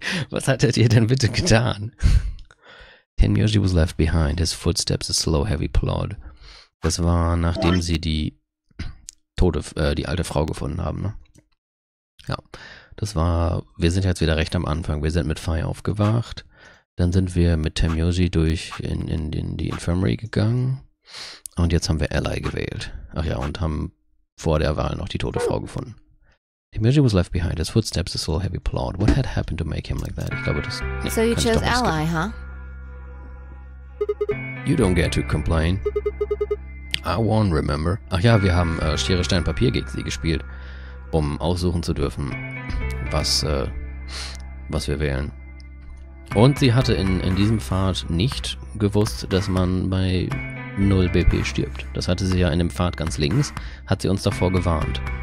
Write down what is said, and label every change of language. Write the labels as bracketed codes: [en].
[de] Was hat er dir denn bitte getan? [en] Tenmyoji was left behind, his footsteps a slow, heavy plod. [de] Das war, nachdem sie die alte Frau gefunden haben, ne? Ja, das war, wir sind jetzt wieder recht am Anfang. Wir sind mit Fei aufgewacht. Dann sind wir mit Tenmyoji in die Infirmary gegangen. Und jetzt haben wir Ally gewählt. Ach ja, und haben vor der Wahl noch die tote Frau gefunden. [en] Tenmyoji was left behind. His footsteps a slow, heavy plod. What had happened to make him like that? [de] Ich glaube, das... Nee, [en] so you chose Ally, huh? You don't get to complain. I won, remember? [de] Ach ja, wir haben Schere, Stein, Papier gegen sie gespielt, um aussuchen zu dürfen, was wir wählen. Und sie hatte in diesem Pfad nicht gewusst, dass man bei 0 BP stirbt. Das hatte sie ja in dem Pfad ganz links, hat sie uns davor gewarnt.